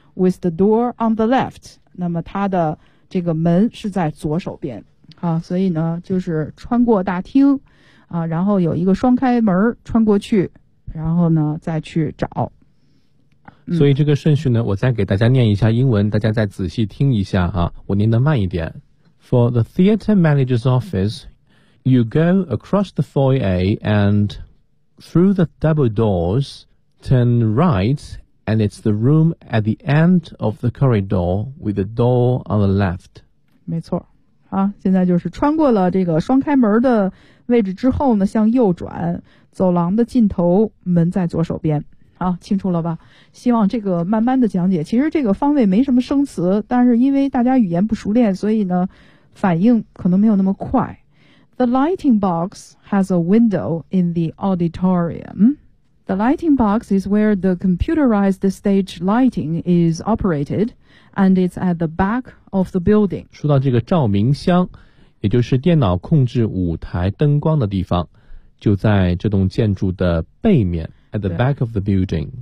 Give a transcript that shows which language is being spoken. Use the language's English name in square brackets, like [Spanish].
[English] with the door on the left, [Chinese] 那么他的这个门是在左手边。啊，所以呢就是穿过大厅啊，然后有一个双开门穿过去，然后呢再去找。所以这个顺序呢我再给大家念一下英文，大家再仔细听一下啊，我念得慢一点。 [English] For the theater manager's office, you go across the foyer and through the double doors, turn right, and it's the room at the end of the corridor with the door on the left. [Chinese] 没错。啊，现在就是穿过了这个双开门的位置之后呢，向右转，走廊的尽头，门在左手边。好，清楚了吧？希望这个慢慢的讲解。其实这个方位没什么生词，但是因为大家语言不熟练，所以呢，反应可能没有那么快。 [English] The lighting box has a window in the auditorium. The lighting box is where the computerized stage lighting is operated. And it's at the back of the building. [Chinese] 说到这个照明箱，也就是电脑控制舞台灯光的地方，就在这栋建筑的背面， [English] at the back of the building.